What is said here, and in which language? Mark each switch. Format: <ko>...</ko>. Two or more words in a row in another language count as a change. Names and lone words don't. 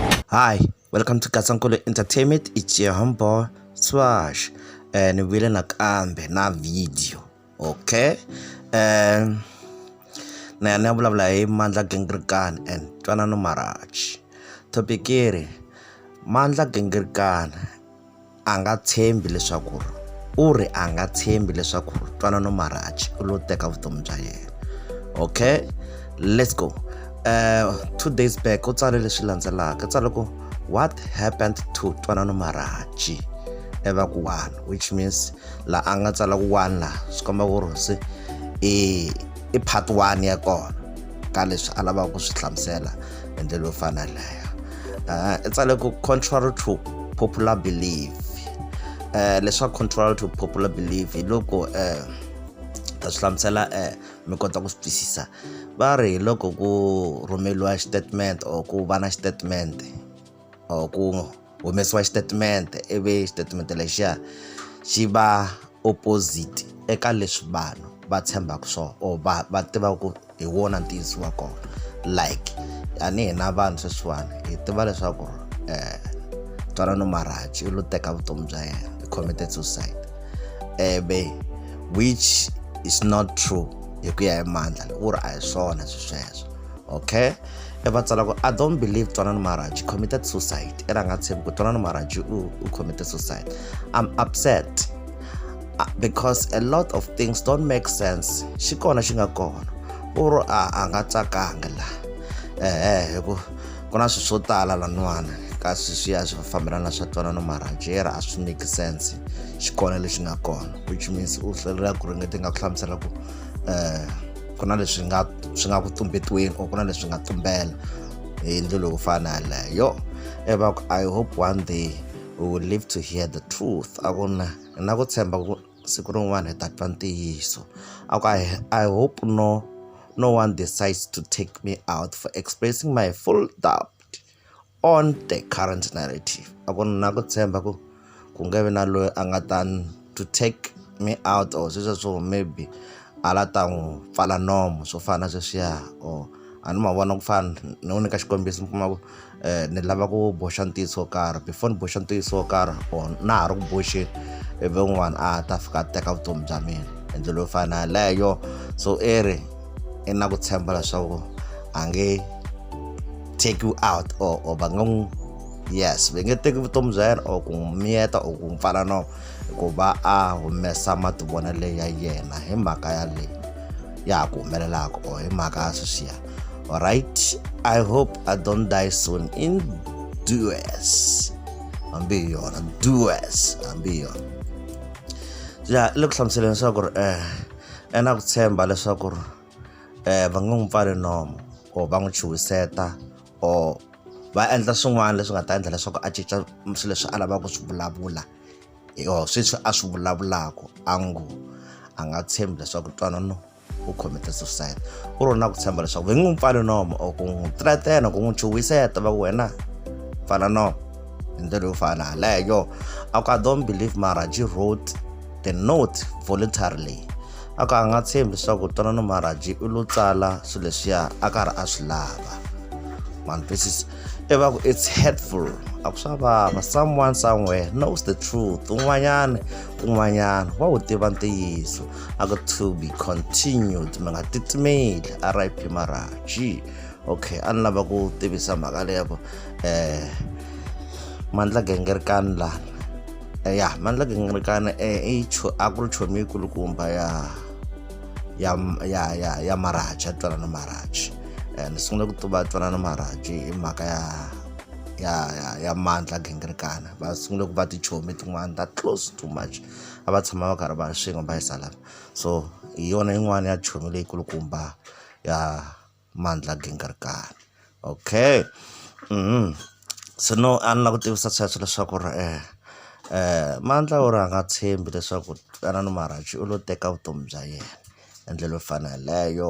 <en>Hi, welcome to Katsankolo Entertainment. It's your humble Swash and we're</en> <ts>nakambe na video.</ts> <en>Okay?</en> <ts>Na vulavula hi Mandla gingirikani and Ntwanano maraji. Topic iri Mandla gingirikani anga tshembhi leswaku uri anga tshembhi leswaku Ntwanano maraji u lo teka vutomi bya yena.</ts> <en>Okay? Let's go. 2 days back</en> <ts>u tsale leswi landzelaka tsale ku</ts> <en>what happened to</en> <ts>Ntwanano maraji eva ku 1,</ts> <en>which means</en> <ts>la anga tsala ku 1 la swi komba ku ri i part 1 ya kona ka leswi a lavaka ku swi hlamusela hi ndlela yo fana leyo. I tsale ku</ts> <en>contrary to popular belief.</en> <ts>Leswa</ts> <en>contrary to popular belief</en> <ts>hi loko ta swi hlamusela mi kota ku swi twisisa. Va ri loko ku rhumeliwa statement or ku va na statement or ku humesiwa statement ivi statement lexiya xi va opposite eka leswi vanhu va tshembaka swona or va tivaka ku hi wona ntiyiso wa kona. Like ani hina vanhu sweswiwani hi tiva leswaku Ntwanano maraji u lo teka vutomi bya yena,</ts> <en>he committed suicide, which is not true</en> <ts>hi ku ya hi Mandla uri a hi swona sweswo.</ts> <en>Okay,</en> <ts>va tsala ku</ts> <en>I don't believe Ntwanano maraji committed suicide.</en> <ts>Era nga tshembi ku Ntwanano maraji u</ts> <en>committed suicide. I'm upset because a lot of things don't make sense.</en> <ts>Xi kona xi nga kona uri a nga tsakanga la ku na swilo swo tala lan'wana ka sweswiya swi fambelana na swa Ntwanano maraji era a swi</ts> <en>make sense</en> <ts>xi kona lexi nga kona,</ts> <en>which means</en> <ts>u hlwelela ku ringeta nga ku hlamusela ku ku na leswi swi nga ku tumbetiweni or ku na leswi nga tumbela hi ndlela yo fana leyo.</ts> <en>I hope one day we will live to hear the truth.</en> <ts>A ku na ku tshemba ku siku rin'wana hi ta twa ntiyiso.</ts> <en>I hope no one decides to take me out for expressing my full doubt on the current narrative.</en> <ts>A ku na ku tshemba ku nge vi na loyi a nga ta</ts> <en>to take me out</en> <ts>or sweswo maybe ala ta n'wi pfala nomo swo fana sweswiya or a ni ma vona ku fana ni nyika xikombiso mi kuma ku ni lava ku boxa ntiyiso wo karhi before ni boxa ntiyiso wo karhi or na ha ri ku boxeni ivi un'wana a ta fika a teka vutomi bya mina hi ndlela yo fana leyo. So i na ku tshemba leswaku a nge</ts> <en>take you out</en> <ts>or va nga n'wi va nge teki vutomi bya yena or ku n'wi miyeta or ku n'wi pfala nomo ku va a humesa mativonelo ya yena hi mhaka ya leyi ya ku humelelaka or hi mhaka ya sweswiya.</ts> <en>Alright, I hope I don't die soon in US.</en> <ts>Hambi yona US hambi yona ya loko hlamusela leswaku na ku tshemba leswaku va nga n'wi pfali nomo or va n'wi chuhiseta or va endla swin'wana leswi nga ta endla leswaku a cinca swilo leswi a lavaka ku swi vulavula sweswi a swi vulavulaka a nga tshembi leswaku Ntwanano u</ts> <en>committed suicide.</en> <ts>U ri na ku tshemba leswaku va n'wi pfali nomo or ku n'wi threatena ku n'wi chuhiseta va ku wena pfala nomo hi ndlela yo fana leyo.</ts> <en>I don't believe Maraji wrote the note voluntarily.</en> <ts>A nga tshembi leswaku Ntwanano maraji u lo tsala swilo leswiya a karhi a swi lava.</ts> <en>Man, this is it's hurtful. Someone somewhere knows the truth.</en> <ts>Un'wanyana wa wu tiva ntiyiso.</ts> <en>To be continued.</en> <ts>Mi nga titimeli.</ts> <en>RIP Maraji.</en> <ts>Okay, a ni lava ku tivisa mhaka leya ku Mandla gingirikani lana Mandla gingirikani a ku ri chomi yikulukumba ya maraji ya Ntwanano maraji. Ni sungule ku tiva Ntwanano maraji hi mhaka ya Mandla gingirikani. Va sungule ku va tichomi tin'wana</ts> <en>that close too much</en> <ts>a va tshama va karhi va swin'we va yisa lava. So hi yona yin'wana ya chomi leyi kulukumba ya Mandla gingirikani. Okay, so no a ni la ku tivisa sweswo leswaku Mandla u ri a nga tshembi leswaku Ntwanano maraji u lo teka vutomi bya yena hi ndlela yo fana leyo.</ts>